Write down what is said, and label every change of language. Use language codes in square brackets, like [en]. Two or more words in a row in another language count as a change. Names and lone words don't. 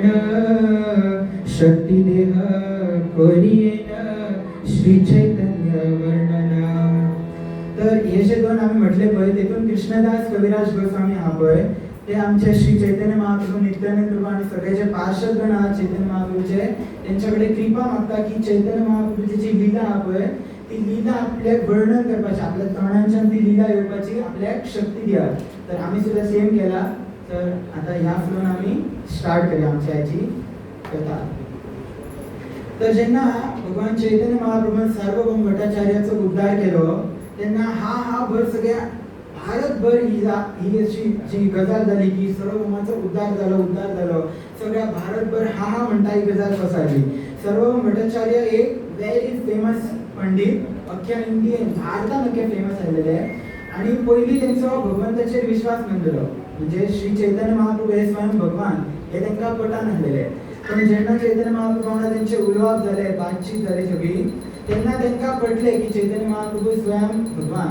[kok] शक्तिदेह कोरियेन श्री चैतन्य वर्णना तर हे जे दोन आम्ही म्हटले पळय तेतून कृष्णदास कविराज गोस्वामी हा पळय ते आमचे श्री चैतन्य महाप्रभू नित्यानंद प्रभू आणि सगळे जे पार्षदगण आहात चैतन्य महाप्रभूचे त्यांच्याकडे कृपा मागता की चैतन्य महाप्रभूची जी लीला हा पळय ती लीला आपल्याक वर्णन करपाची आपल्या तोंडांच्यान ती लीला येवपाची आपल्याक शक्ती दिया तर आम्ही सुद्धा सेम केला तर आता ह्या फ्लोन आम्ही स्टार्ट करूया आमच्या याची कथा तर जेन्ना भगवान चैतन्य महाप्रभून सार्वभौम भट्टाचार्याचो उद्धार केलो तेन्ना हा भर सगळ्या भारतभर ही अशी जी गजाल जाली की सार्वभौमाचो उद्धार झालो सगळ्या भारतभर हा म्हणटा ही गजाल पसरली सार्वभौम भट्टाचार्य एक [en] very famous [kok] पंडित अख्ख्या इंडियन भारतान अख्खे फेमस आलेले आणि पहिली त्यांचो भगवंताचेर विश्वास नासलेलो म्हणजे श्री चैतन्य महाप्रभू हे स्वयं भगवान हे तांकां पटन नासलेले पण जेन्ना चैतन्य महाप्रभू वांगडा तेंचे उलोवप जाले बातचीत जाली सगळी तेन्ना तांकां पटलें की चैतन्य महाप्रभू स्वयं भगवान.